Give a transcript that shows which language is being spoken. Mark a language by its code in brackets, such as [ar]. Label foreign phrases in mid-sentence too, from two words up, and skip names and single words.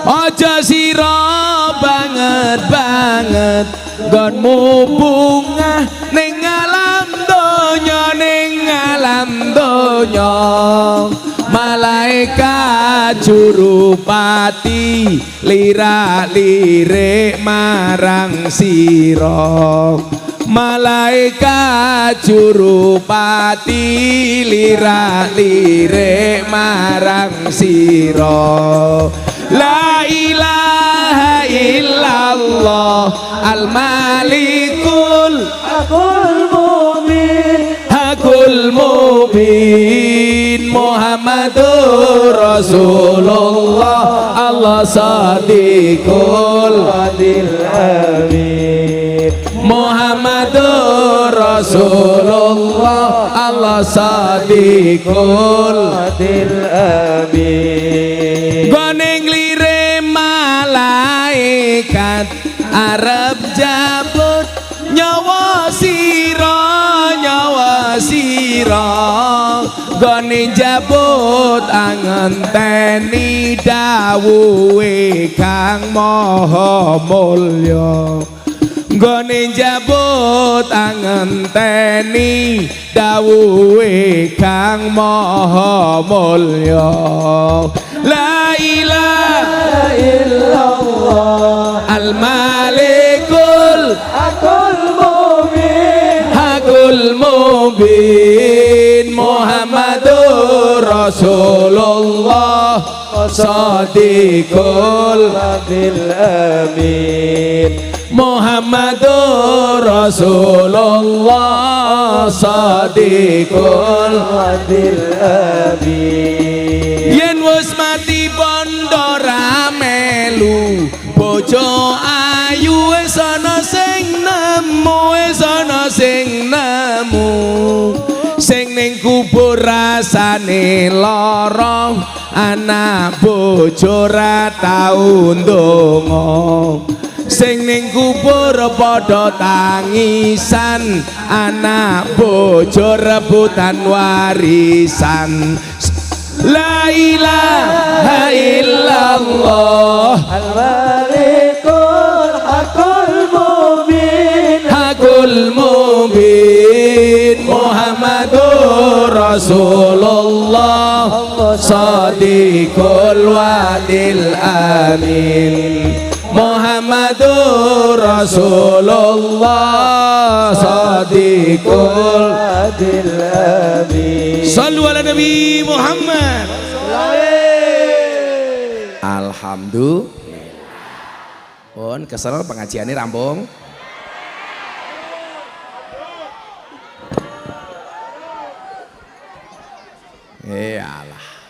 [jv] Aja sira banget gonmu bungah ning alam donya malaikat jurupati lirak-lirik marang sira. Malaikat jurupati lirak-lirik marang sira. [ar] لا إله إلا الله الملك الحق المبين محمد رسول الله الله صادق عادل أمين. محمد رسول الله الله صادق عادل أمين. [jv] Goning lire malaikat Arab jabut nyawa sira gone jabut angenteni dawuhe Kang Maha Mulya. Gone jabut angenteni dawuhe Kang Maha Mulya. [ar] لا إله illallah al-malikul hakul المبين محمد رسول الله صادق عادل أمين. محمد رسول الله صادق عادل أمين. [jv] yen wis mati bondo ra melu bojo ayu wis ana sing nemu sing ning kubur rasane lara anak bojo ra tau ndonga. Sing ning kubur padha tangisan anak bojo rebutan warisan. [ar] لا إله إلا الله al-malikul الحق المبين محمد رسول الله صادق الوعد الأمين. محمد رسول الله صادق عادل أمين. صلوا على النبي محمد. الحمد لله. [jv] Pun kesel pengajiannya rampung. [id] Iyalah.